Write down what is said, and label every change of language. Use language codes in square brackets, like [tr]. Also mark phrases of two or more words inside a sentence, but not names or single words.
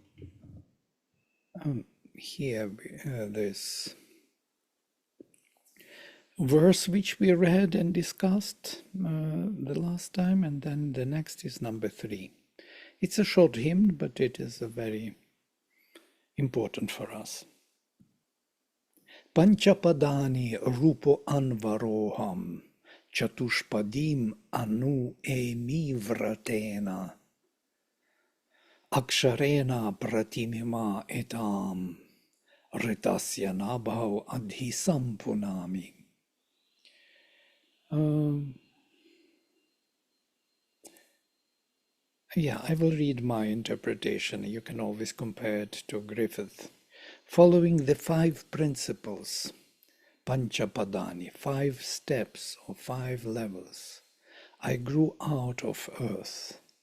[en] Here, this verse which we read and discussed the last time, and then the next is number 3. It's a short hymn, but it is a very important for us. [sa] Panchapadani rupo anvaroham chatushpadim anu emi vratena aksharena pratimima etam ritasya nabhav adhisam punami. [en] I will read my interpretation. You can always compare it to Griffith. Following the 5 principles, Panchapadani, 5 steps or 5 levels, I grew out of earth.